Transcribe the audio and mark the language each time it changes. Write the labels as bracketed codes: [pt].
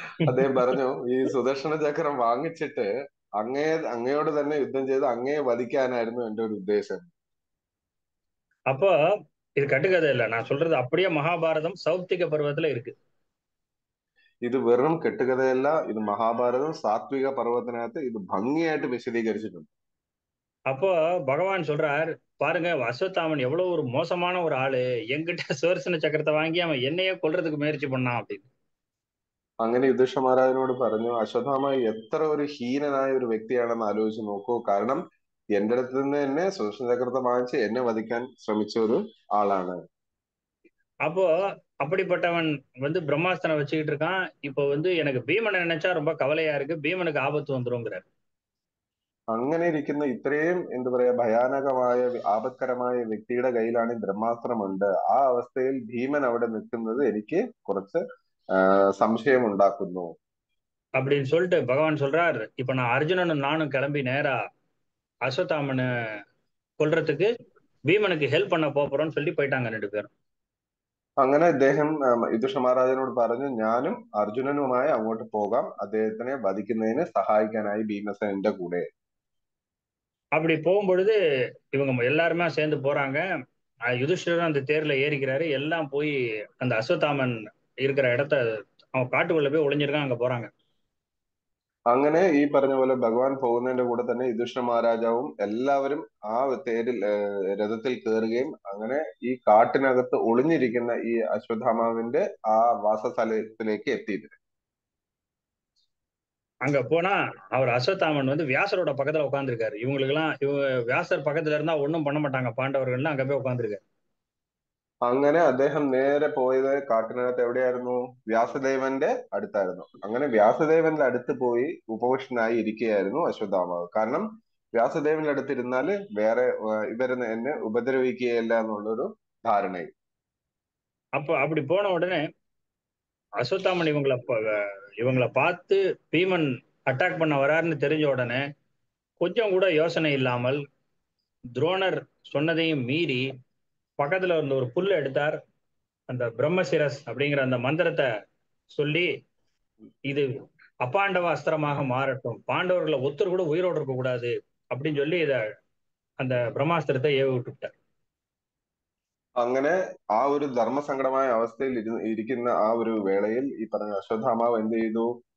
[ml] അദ്ദേഹം പറഞ്ഞു, ഈ സുദർശന ചക്രം വാങ്ങിച്ചിട്ട് അങ്ങയോട് തന്നെ യുദ്ധം ചെയ്ത് അങ്ങയെ വധിക്കാനായിരുന്നു എന്റെ ഒരു ഉദ്ദേശം. [ta] அப்போ இது கட்டுக்கதை இல்ல, நான் சொல்றது அப்படியே மகாபாரதம் சௌப்திக பர்வத்துல இருக்கு. [ml] ഇത് വെറും കെട്ടുകഥയല്ല, ഇത് മഹാഭാരതം സാത്വിക പർവ്വത്തിനകത്ത് ഇത് ഭംഗിയായിട്ട് വിശദീകരിച്ചിട്ടുണ്ട്. [ta] அப்போ பகவான் சொல்றார், பாருங்க அஸ்வத்தாமன் எவ்வளவு ஒரு மோசமான ஒரு ஆளு, என்கிட்ட சுதர்சன சக்கரத்தை வாங்கி அவன் என்னையே கொல்றதுக்கு முயற்சி பண்ணான் அப்படின்னு. [ml] അങ്ങനെ യുധിഷ്ഠ മഹാരാജനോട് പറഞ്ഞു, അശ്വത്ഥാമ എത്ര ഒരു ഹീനനായ ഒരു വ്യക്തിയാണെന്ന് ആലോചിച്ച് നോക്കൂ. കാരണം എന്റെ അടുത്ത് നിന്ന് തന്നെ സുദർശന ചക്രത്തെ വാങ്ങിച്ച് എന്നെ വധിക്കാൻ ശ്രമിച്ച ഒരു ആളാണ്. [ta] அப்போ அப்படிப்பட்டவன் வந்து பிரம்மாஸ்திரம் வச்சுக்கிட்டு இருக்கான். இப்போ வந்து எனக்கு பீமனை நினைச்சா ரொம்ப கவலையா இருக்கு, பீமனுக்கு ஆபத்து வந்துருங்கிறார். [ml] അങ്ങനെ ഇരിക്കുന്ന ഇത്രയും എന്താ പറയാ ഭയാനകമായ ആപത്കരമായ വ്യക്തിയുടെ കയ്യിലാണ് ഈ ബ്രഹ്മാസ്ത്രമുണ്ട്. ആ അവസ്ഥയിൽ ഭീമൻ അവിടെ നിൽക്കുന്നത് എനിക്ക് കുറച്ച് സംശയം ഉണ്ടാക്കുന്നു. [ta] அப்படின்னு சொல்லிட்டு பகவான் சொல்றார், இப்ப நான் அர்ஜுனனும் நானும் கிளம்பி நேரா அஸ்வத்தாமனை கொல்றதுக்கு பீமனுக்கு ஹெல்ப் பண்ண போறோம்னு சொல்லி போயிட்டாங்க 2 பேரும். [ml] അങ്ങനെ ഇദ്ദേഹം യുധിഷ്ഠ മഹാരാജനോട് പറഞ്ഞു, ഞാനും അർജുനനുമായി അങ്ങോട്ട് പോകാം, അദ്ദേഹത്തിനെ വധിക്കുന്നതിന് സഹായിക്കാനായി ഭീമസേനന്റെ കൂടെ. [ta] அப்படி போகும்பொழுது இவங்க எல்லாருமே சேர்ந்து போறாங்க. யுதிஷ்டிரரும் அந்த தேர்ல ஏறிக்கிறாரு. எல்லாம் போய் அந்த அஸ்வத்தாமன் இருக்கிற இடத்த அவன் காட்டுக்குள்ள போய் ஒளிஞ்சிருக்கான், அங்க போறாங்க. [ml] അങ്ങനെ ഈ പറഞ്ഞ പോലെ ഭഗവാൻ പോകുന്നതിന്റെ കൂടെ തന്നെ യുധിഷ്ഠിര മഹാരാജാവും എല്ലാവരും ആ തേരിൽ രഥത്തിൽ കയറുകയും അങ്ങനെ ഈ കാട്ടിനകത്ത് ഒളിഞ്ഞിരിക്കുന്ന ഈ അശ്വത്ഥാമാവിന്റെ ആ വാസസ്ഥലത്തിലേക്ക് എത്തിയിരുന്നു. [ta] அங்க போனா அவர் அஸ்வத்தாமன் வந்து வியாசரோட பக்கத்துல உட்காந்துருக்காரு. இவங்களுக்கு எல்லாம் வியாசர் பக்கத்துல இருந்தா ஒண்ணும் பண்ண மாட்டாங்க பாண்டவர்கள், அங்க போய் உட்காந்துருக்காரு. [ml] അങ്ങനെ അദ്ദേഹം നേരെ പോയത് കാട്ടിനകത്ത് എവിടെയായിരുന്നു? വ്യാസദേവന്റെ അടുത്തായിരുന്നു. അങ്ങനെ വ്യാസദേവന്റെ അടുത്ത് പോയി ഉപവിഷ്ടനായി ഇരിക്കുകയായിരുന്നു അശ്വത്ഥാമാവ്. കാരണം വ്യാസദേവന്റെ അടുത്തിരുന്നാല് വേറെ ഇവര് എന്നെ ഉപദ്രവിക്കുകയില്ല എന്നുള്ളൊരു ധാരണയും. [ta] அப்போ அப்படி போன உடனே அஸ்வத்தாமன் இவங்களை பார்த்து பீமன் அட்டாக் பண்ண வராருன்னு தெரிஞ்ச உடனே கொஞ்சம் கூட யோசனை இல்லாமல் துரோணர் சொன்னதையும் மீறி பக்கத்துல இருந்த ஒரு புல்ல எடுத்தார். அந்த பிரம்மசிரஸ் அப்படிங்கிற அந்த மந்திரத்தை சொல்லி, இது அப்பாண்டவ அஸ்திரமாக மாறட்டும், பாண்டவர்களை ஒருத்தர் கூட உயிரோடு இருக்க கூடாது அப்படின்னு சொல்லி அந்த பிரம்மாஸ்திரத்தை ஏவி விட்டுட்டார். [ml] അങ്ങനെ ആ ഒരു ധർമ്മസങ്കടമായ അവസ്ഥയിൽ ഇരിക്കുന്ന ആ ഒരു വേളയിൽ ഈ പറഞ്ഞ അശ്വത്ഥാമാവ് എന്ത് ചെയ്തു?